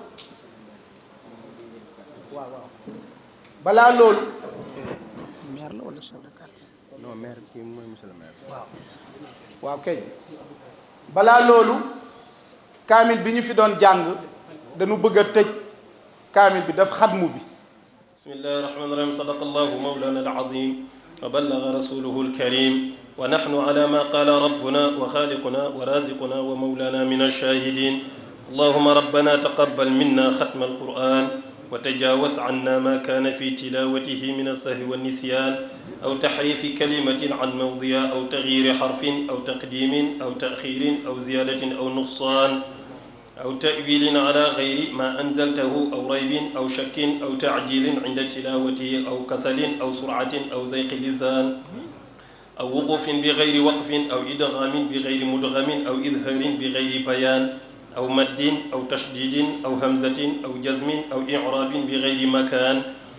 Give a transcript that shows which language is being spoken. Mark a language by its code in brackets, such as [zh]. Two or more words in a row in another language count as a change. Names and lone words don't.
[wo] maire la wala chef de quartier non maire kii mooy [fr] monsieur le maire [wo] waaw kay balaa loolu kaamil bi ñu fi doon jàng dañu bëgg a tëj kaamil bi daf xatmu bi [ar] بسم الله الرحمن الرحيم صدق الله مولانا العظيم وبلغ رسوله الكريم ونحن على ما قال ربنا وخالقنا ورازقنا ومولانا من الشاهدين اللهم ربنا تقبل منا ختم القرآن وتجاوز عنا ما كان في تلاوته من السهو والنسيان أو تحريف كلمة عن موضع أو تغيير حرف أو تقديم أو تأخير أو زيادة أو نقصان أو تأويل على غير ما أنزلته أو ريب أو شك أو تعجيل عند تلاوته أو كسل أو سرعة أو زيق اللسان أو وقوف بغير وقف أو إدغام بغير مدغم أو إظهار بغير بيان أو مد أو تشديد أو همزة أو جزم أو إعراب بغير مكان